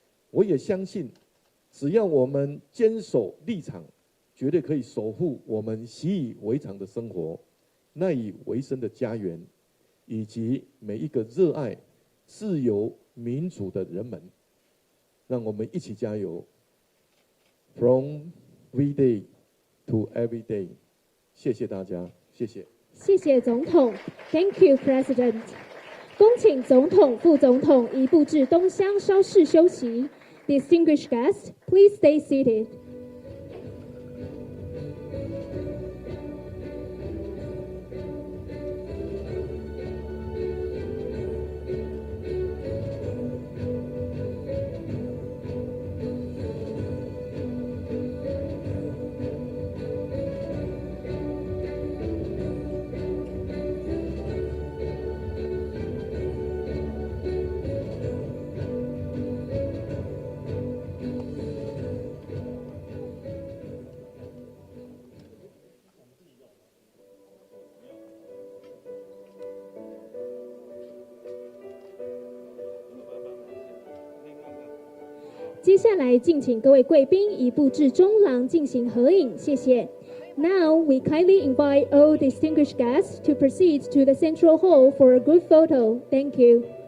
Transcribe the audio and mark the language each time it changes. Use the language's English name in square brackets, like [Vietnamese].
[Chinese] 我也相信只要我们坚守立场，绝对可以守护我们习以为常的生活、赖以为生的家园，以及每一个热爱自由民主的人们。让我们一起加油 [English] ！From VE Day to every day。 [Chinese] 谢谢大家，谢谢。谢谢总统 [English] ，Thank you, President。 [Chinese] 恭请总统、副总统移步至东厢稍事休息。 [English] Distinguished guests, please stay seated. [Chinese] 接下来，敬请各位贵宾移步至中廊进行合影，谢谢。 [English] Now we kindly invite all distinguished guests to proceed to the central hall for a group photo. Thank you.